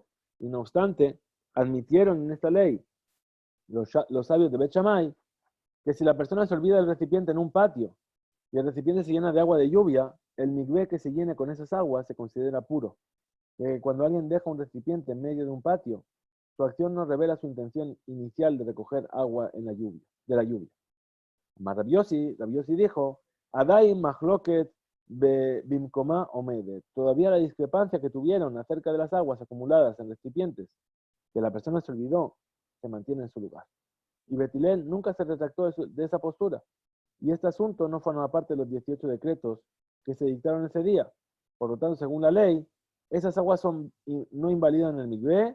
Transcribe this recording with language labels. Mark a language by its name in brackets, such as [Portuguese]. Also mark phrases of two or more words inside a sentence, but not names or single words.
[Spanish] Y no obstante, admitieron en esta ley los sabios de Bet Shammai que si la persona se olvida del recipiente en un patio y el recipiente se llena de agua de lluvia, el migvé que se llene con esas aguas se considera puro. Cuando alguien deja un recipiente en medio de un patio su acción no revela su intención inicial de recoger agua en la lluvia, de la lluvia. Mas Rabbi Yossi dijo, [Hebrew] עֲדַיִן מַחְלוֹקֶת בִּמְקוֹמָהּ עוֹמֶדֶת. [Spanish] Todavía la discrepancia que tuvieron acerca de las aguas acumuladas en recipientes, que la persona se olvidó, se mantiene en su lugar. Y Betilel nunca se retractó de esa postura. Y este asunto no forma parte de los 18 decretos que se dictaron ese día. Por lo tanto, según la ley, esas aguas no invalidan el mikvé.